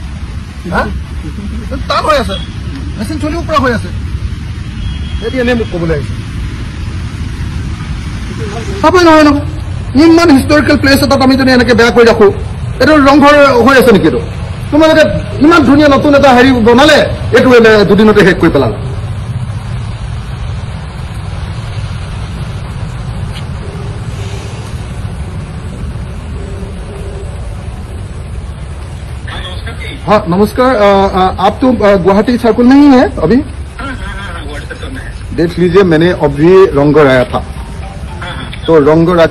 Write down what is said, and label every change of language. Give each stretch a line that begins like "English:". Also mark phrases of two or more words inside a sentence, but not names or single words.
Assamese: টান হৈ আছে মেচিন চলিব পৰা হৈ আছে সেইটো এনেই মোক ক'বলৈ আহিছে চাবই নহয় নহয় ইমান হিষ্টৰিকেল প্লেচ এটাত আমি যদি এনেকৈ বেয়া কৰি ৰাখোঁ এইটো ৰংঘৰ হৈ আছে নেকি এইটো তোমালোকে ইমান ধুনীয়া নতুন এটা হেৰি বনালে এইটো দুদিনতে শেষ কৰি পেলালে
Hindi: हाँ नमस्कार आप तो गुवाहाटी सर्कल में ही है अभी देख लीजिए मैंने अभी रंगघर आया था तो रंगघर आके